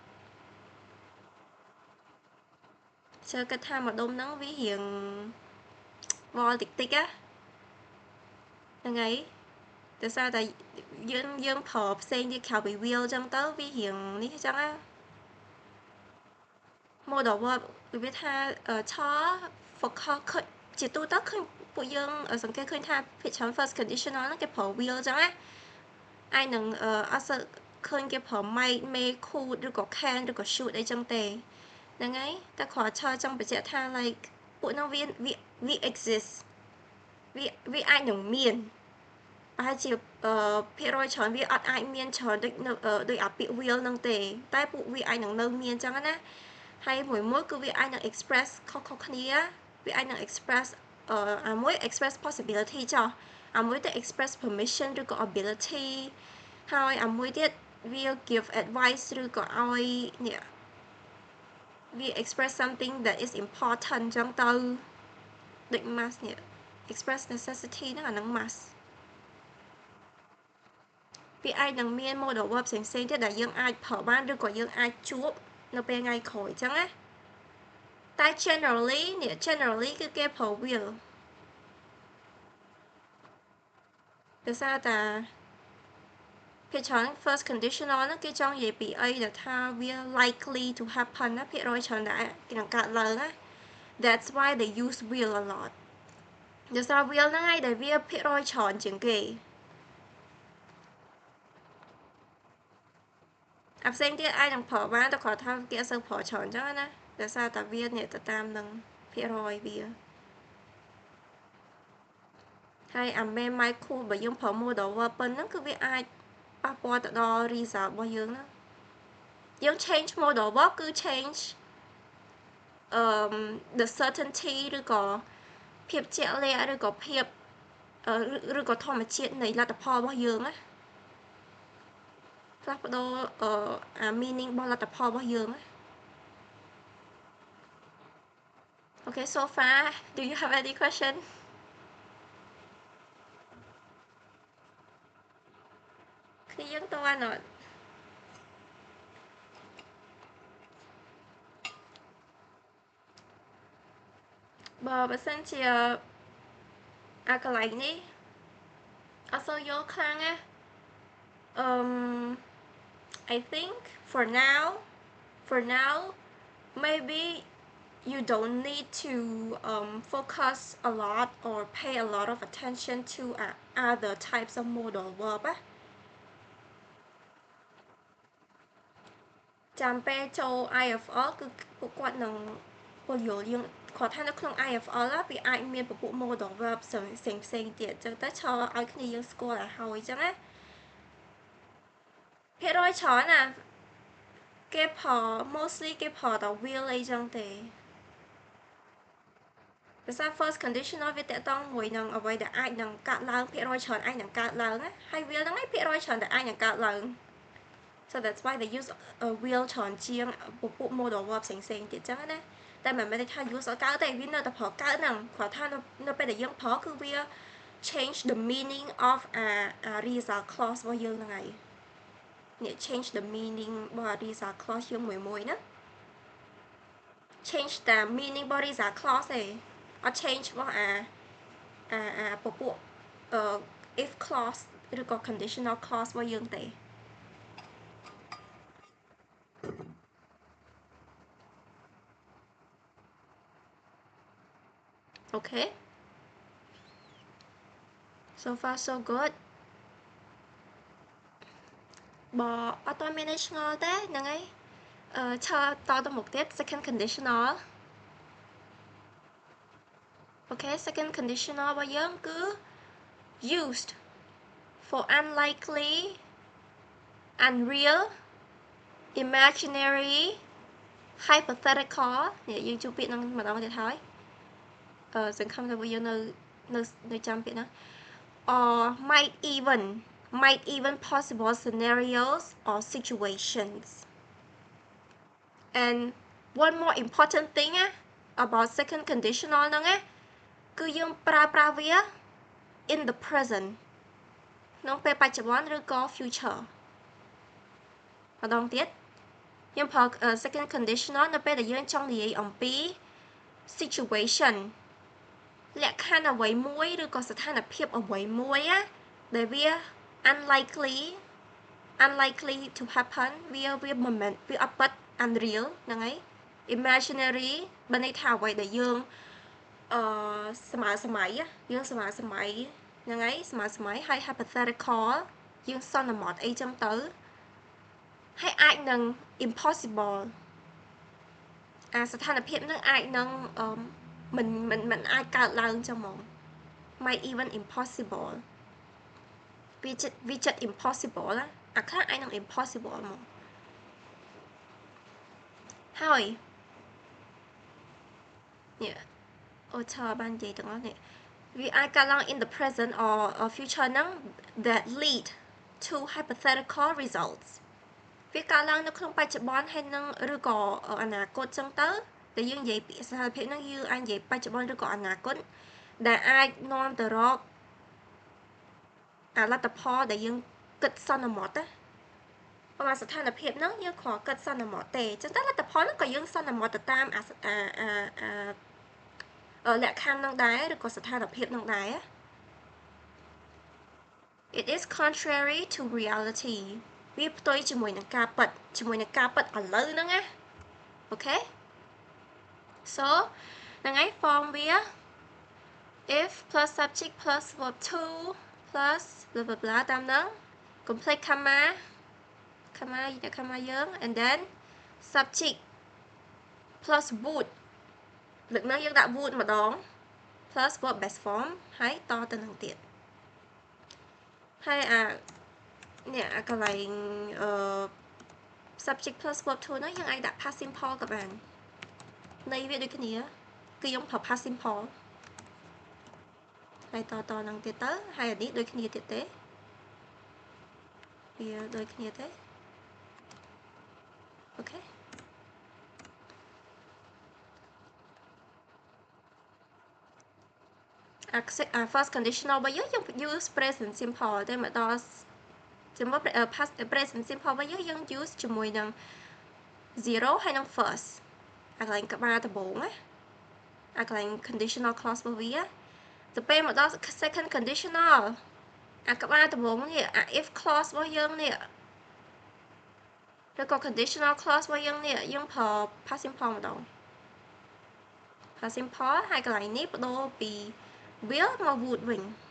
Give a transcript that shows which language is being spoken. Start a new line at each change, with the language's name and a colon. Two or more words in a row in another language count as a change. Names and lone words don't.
Khmer: ជឿគិតថាម្ដុំហ្នឹងវារៀងវល់តិចតិចហ្នឹងហើយដោយសារតែយើងប្រើផ្សេងទៀតក្រៅពី will អញ្ចឹងទៅវារៀងនេះអញ្ចឹងណា
English: modal verb
Khmer: វាថាឆ focus ជាទូទៅឃើញពួកយើងសង្កេតឃើញថាភាគច្រើន
English: first conditional
Khmer: ហ្នឹងគេប្រើ will អញ្ចឹងណាអាចនឹងអត់សូវឃើញគេប្រើ might
English: may could
Khmer: ឬក៏ can ឬក៏ should អីចឹងទេហ្នឹងហើយតែគ្រាន់ឆចង់បញ្ជាក់ថា like ពួកហ្នឹងវា exist វាអាចនឹង មានប្រហែលជាភាគរយច្រើនវាអត់អាចមានច្រើនដូចអាពាក្យ will ហ្នឹងទេតែពួក វាអាចនឹងនៅមានអញ្ចឹងណាហើយមួយគឺវាអាចនឹង express ខុសគ្នាវាអាចនឹង express អាមួយ
English: express possibility
Khmer: ចុះអាមួយទៅ
English: express permission
Khmer: ឬក៏ ability ហើយអាមួយទៀតវា
English: give advice
Khmer: ឬក៏ឲ្យនេះវា
English: express something that is important
Khmer: អញ្ចឹងទៅដូច must នេះ
English: express necessity
Khmer: ហ្នឹងអាហ្នឹង must វាអាចនឹងមាន
English: modal verb
Khmer: ផ្សេងៗទៀតដែលយើងអាចប្រើបានឬក៏យើងអាចជួបនៅពេលថ្ងៃក្រោយអញ្ចឹងណាតែ generally គឺគេប្រើ will ដោយសារតែភាគច្រើន
English: first conditional
Khmer: ហ្នឹងគេចង់និយាយពីអីដែលថាវា
English: likely to happen
Khmer: ណាភាគរយច្រើនដែរគេនឹងកើតឡើងណា
English: that's why they use will a lot
Khmer: ដោយសារ will ហ្នឹងឯងដែលវាភាគរយច្រើនជាងគេ អាផ្សេងទៀតអាចនឹងប្រើបានតែគ្រាន់ថាគេអត់សូវប្រើច្រើនអញ្ចឹងណាដោយសារតែវានេះទៅតាមនឹងភាគរយវាហើយអា
English: may might could
Khmer: បើយើងប្រើ
English: modal verb
Khmer: ប៉ុណ្ណឹងគឺវាអាចប៉ះពាល់ទៅដល់ result របស់យើងណាយើង
English: change modal verb
Khmer: គឺ change
English: the certainty
Khmer: ឬក៏ភាពជាក់លាក់ឬក៏ភាពឬក៏ធម្មជាតិនៃលទ្ធផលរបស់យើងណាផ្លាស់ប្ដូរmeaning របស់លទ្ធផលរបស់យើងណា
English: Okay so far do you have any question
Khmer: គ្នាយើងតើអត់ បើសិនជាកន្លែងនេះអត់សូវយល់ខ្លាំងណា
English: I think for now maybe you don't need to focus a lot or pay a lot of attention to other types of modal verb
Khmer: ចាំពេលចូល IFL គឺពួកគាត់នឹងពន្យល់យើងគាត់ថានៅក្នុង IFL វាអាចមានពពួក
English: modal verb
Khmer: ផ្សេងទៀតអញ្ចឹងទៅឆឲ្យគ្នាយើងស្គាល់ឲ្យហើយអញ្ចឹងណាភាគរយច្រើនណាគេផល mostly គេផលតែ will អីចឹងទេ ភាសា
English: first conditional
Khmer: វាតកតងមួយនឹងអ្វីដែលអាចនឹងកើតឡើងភាគរយច្រើនអាចនឹងកើតឡើងណាហើយ will ហ្នឹងឯងភាគរយច្រើនតែ អាចនឹងកើតឡើង
English: so that's why they use will
Khmer: ច្រើនជាងពពួក
English: modal verb
Khmer: ផ្សេងទៀតចឹងណា តែមិនមែនថា use ឲ្យកើតទេវានៅតែប្រើកើតហ្នឹងគ្រាន់ថានៅពេលដែលយើងប្រើគឺវា
English: change the meaning of a result clause
Khmer: របស់យើងហ្នឹងហើយនេះ
English: change the meaning
Khmer: របស់
English: result clause
Khmer: យើងមួយណា
English: change the meaning
Khmer: របស់
English: result clause
Khmer: ទេអត់ change របស់ពពួក
English: if clause
Khmer: ឬក៏
English: conditional clause
Khmer: របស់យើងទេ
English: Okay so far so good
Khmer: បើអត់ទាន់មានអីឆ្ងល់ទេហ្នឹងហើយឈរតទៅមុខទៀត
English: second conditional Okay second conditional
Khmer: របស់យើងគឺ
English: used for unlikely unreal imaginary hypothetical
Khmer: នេះយើងជួបពាក្យហ្នឹងម្ដងទៀតហើយសង្ឃឹមថាពួកយើងនៅចាំពាក្យហ្នឹង
English: or might even possible scenarios or situations and one more important thing about second conditional
Khmer: ហ្នឹងគឺយើងប្រើវា
English: in the present
Khmer: ក្នុងពេលបច្ចុប្បន្នឬក៏ future ម្ដងទៀតយើងប្រើ
English: second conditional
Khmer: នៅពេលដែលយើងចង់និយាយអំពី situation លក្ខខណ្ឌអ្វីមួយឬក៏ស្ថានភាពអ្វីមួយដែលវា
English: unlikely to happen
Khmer: វាមិនមែនវាអត់ពិត unreal ហ្នឹងហើយ imaginary បើន័យថាអ្វីដែលយើងស្មើសម័យយើងស្មើសម័យហ្នឹងហើយស្មើសម័យហើយ hypothetical យើងសន្មតអីចឹងទៅហើយអាចនឹង impossible ស្ថានភាពហ្នឹងអាចនឹងមិនអាចកើតឡើងចឹងហ្មង
English: might even impossible
Khmer: វាចិត្ត impossible អាខ្លះអាចនឹង impossible ហ្មងហើយនេះអូឆាបាននិយាយទាំងអស់នេះវាអាចកើតឡើង
English: in the present or future
Khmer: ហ្នឹង
English: that lead to hypothetical results
Khmer: វាកើតឡើងនៅក្នុងបច្ចុប្បន្នហើយនឹងឬក៏អនាគតចឹងទៅតែយើងនិយាយពីស្ថានភាពហ្នឹងយើងអាចនិយាយបច្ចុប្បន្នឬក៏អនាគតដែលអាចនាំទៅរក លទ្ធផលដែលយើងគិតសន្មតព្រោះស្ថានភាពហ្នឹងយើងគ្រាន់គិតសន្មតទេចឹងតែលទ្ធផលហ្នឹងក៏យើងសន្មតទៅតាម លក្ខខណ្ឌហ្នឹងដែរឬក៏ស្ថានភាពហ្នឹងដែរ
English: It is contrary to reality
Khmer: វាផ្ទុយជាមួយនឹងការពិតជាមួយនឹងការពិតឥឡូវហ្នឹងណា
English: Okay so
Khmer: ហ្នឹងហើយ form វា
English: if plus subject plus verb to plus blah blah blah
Khmer: តាមហ្នឹង
English: complete comma
Khmer: យើង
English: and then subject plus would
Khmer: លើកហ្នឹងយើងដាក់ would ម្ដង
English: plus verb base form
Khmer: ហើយតទៅនឹងទៀត ហើយនេះកន្លែង
English: subject plus verb to
Khmer: ហ្នឹងយើងអាចដាក់
English: past simple
Khmer: ក៏បានន័យវាដូចគ្នាគឺយើងប្រើ
English: past simple
Khmer: ហើយតនឹងទៀតទៅហើយអានេះដូចគ្នាទៀតទេវាដូចគ្នាទេ អូខេ
English: first conditional
Khmer: របស់យើង
English: use present simple
Khmer: តែមកដល់ជាមួយ
English: past present simple
Khmer: របស់យើង use ជាមួយនឹង 0 ហើយនឹង first អាកន្លែងក្បាលដំបូងណាអាកន្លែង
English: conditional clause
Khmer: របស់វាទៅពេលមកដល់
English: second conditional
Khmer: អាក្បាលដំបូងនេះអា
English: if clause
Khmer: របស់យើងនេះ ឬក៏
English: conditional clause
Khmer: របស់យើងនេះយើងប្រើ
English: past simple
Khmer: ម្ដង
English: past simple
Khmer: ហើយកន្លែងនេះបដូរពី will មក would វិញ